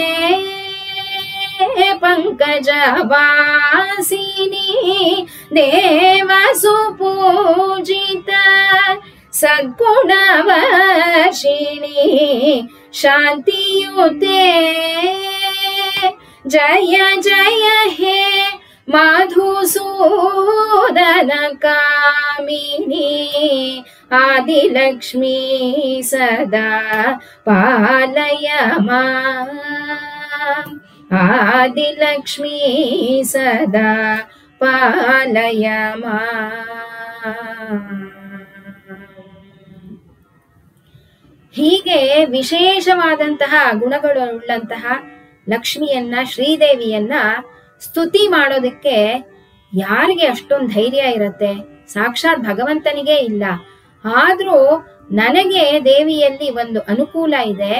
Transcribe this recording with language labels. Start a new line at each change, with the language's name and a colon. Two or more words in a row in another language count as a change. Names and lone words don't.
Sanskrit: ಪಂಕಜವಾಸಿನಿ ದೇವ ಸುಪೂಜಿತ ಸದ್ಗುಣವರ್ಷಿಣಿ ಶಾಂತಿಯುತೆ ಜಯ ಜಯ ಹೇ ಮಧುಸೂದನ ಕಾಮಿನಿ ಆದಿಲಕ್ಷ್ಮೀ ಸದಾ ಪಾಲಯ ಮಾಂ ಆದಿಲಕ್ಷ್ಮೀ ಸದಾ ಪಾಲಯ ಮಾಂ.
Kannada: ಹೀಗೆ ವಿಶೇಷವಾದಂತಹ ಗುಣಗಳುಳ್ಳಂತಹ ಲಕ್ಷ್ಮಿಯನ್ನ ಶ್ರೀದೇವಿಯನ್ನ ಸ್ತುತಿ ಮಾಡೋದಕ್ಕೆ ಯಾರಿಗೆ ಅಷ್ಟೊಂದು ಧೈರ್ಯ ಇರತ್ತೆ? ಸಾಕ್ಷಾತ್ ಭಗವಂತನಿಗೆ ಇಲ್ಲ. ಆದ್ರೂ ನನಗೆ ದೇವಿಯಲ್ಲಿ ಒಂದು ಅನುಕೂಲ ಇದೆ.